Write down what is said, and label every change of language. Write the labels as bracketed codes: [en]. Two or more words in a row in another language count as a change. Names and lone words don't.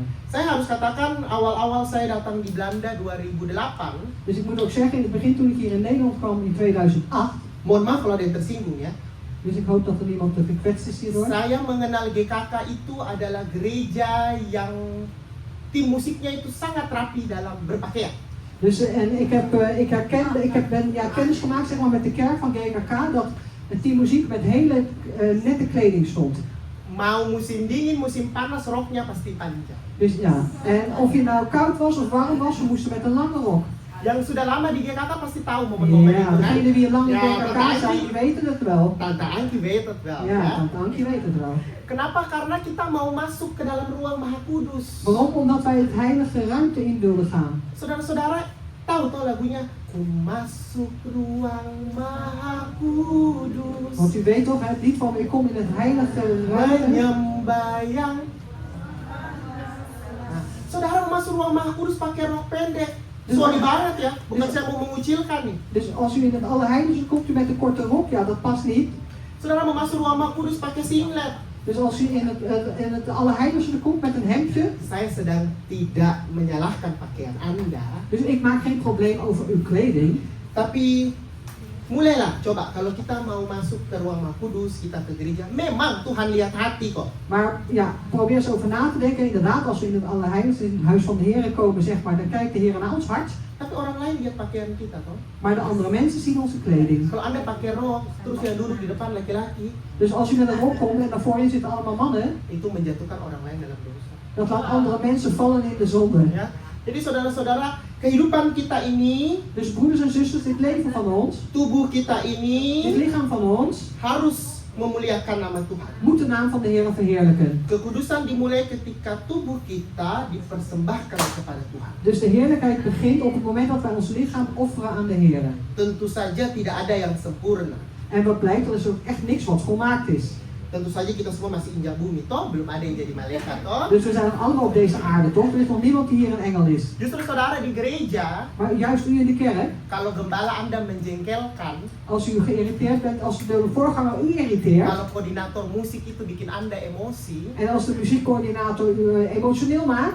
[id] Saya harus katakan awal-awal saya datang di Belanda 2008. [nl] Dus ik moet ook zeggen, in het begin toen ik hier in Nederland kwam in 2008, [id] Mohon maaf kalau ada yang tersinggung ya. [nl] dus ik hoop dat er niemand gekwetst is hierdoor. [id] Saya mengenal GKK itu adalah gereja yang tim musiknya itu sangat rapi dalam berpakaian. [nl] Dus en ik heb kennis gemaakt zeg maar, met de kerk van GKK dat een team muziek met hele nette kleding stond. [id] Mau musim dingin, musim panas, roknya pasti panjang. [nl] Dus ja, en of je nou koud was of warm was, we moesten met een lange rok. [id] Yang sudah lama di GKK pasti tahu momen-momen [nl] Ja, [id] itu kan. [nl] degenen die lang in Ja, GKK Tante zijn, die weten het wel. Tante Angki weet het wel. Ja, [id] Ya. [nl] Tante Ankie weet het wel. [id] Kenapa? Karena kita mau masuk ke dalam ruang Maha Kudus. [nl] Waarom? Omdat wij het heilige ruimte in wilden gaan. [id] Saudara-saudara tahu lagunya? Ku masuk ruang Maha Kudus. [nl] Want u weet toch het lied van ik kom in het heilige ruimte. [id] Menyembayang. Nah, saudara mau masuk ruang Maha Kudus pakai rok pendek. Sorry banget ya, bukan saya mau mengucilkan nih. [nl] Dus als u in het Allerheiligste komt u met een korte rok, ja dat past niet. [id] Saudara mau masuk ruang Maha Kudus pakai singlet. [nl] Dus als u in het Allerheiligste komt met een hemdje, [id] Saya sedang tidak menyalahkan pakaian Anda, [nl] dus ik maak geen probleem over uw kleding. [id] tapi Mulailah, coba kalau kita mau masuk ke ruang Maha Kudus, kita ke gereja, memang Tuhan lihat hati kok. [nl] Maar ja, probeer eens over na te denken. Inderdaad, als we in het Allerheiligste, in het huis van de Heer komen, zeg maar, dan kijkt de Heer naar ons hart. [id] Tapi orang lain lihat pakaian kita toh. [nl] Maar de andere mensen zien onze kleding. [id] Kalau Anda pakai rok, terus yang duduk di depan laki-laki, [nl] Dus als u met een rok komt en daarvoor zitten allemaal mannen, [id] itu menjatuhkan orang lain dalam dosa. [nl] dat laat andere mensen vallen in de zonde. [id] Ya. Jadi saudara-saudara, kehidupan kita ini, [nl] Dus broeders en zusters, dit leven van ons, [id] tubuh kita [nl] dit [id] ini [nl] lichaam van ons, [id] harus memuliakan nama Tuhan. [nl] moet de naam van de Heer verheerlijken. [id] Kekudusan dimulai ketika tubuh kita dipersembahkan kepada Tuhan. [nl] Dus de heerlijkheid begint op het moment dat wij ons lichaam offeren aan de Heer. [id] Tentu saja tidak ada yang sempurna. [nl] En wat blijkt, er is ook echt niks wat volmaakt is. [id] Tentu saja kita semua masih injak bumi, toh belum ada yang jadi malaikat, toh. [nl] Dus we zijn allemaal op deze aarde, toch? Er is nog niemand die hier een engel is. [id] Justru saudara di gereja, [nl] Maar juist u in de kerk, [id] kalau gembala Anda menjengkelkan, [nl] als u geïrriteerd bent, als de voorganger u irriteert, [id] kalau koordinator musik itu bikin Anda emosi, [nl] en als de muziekcoördinator u emotioneel maakt,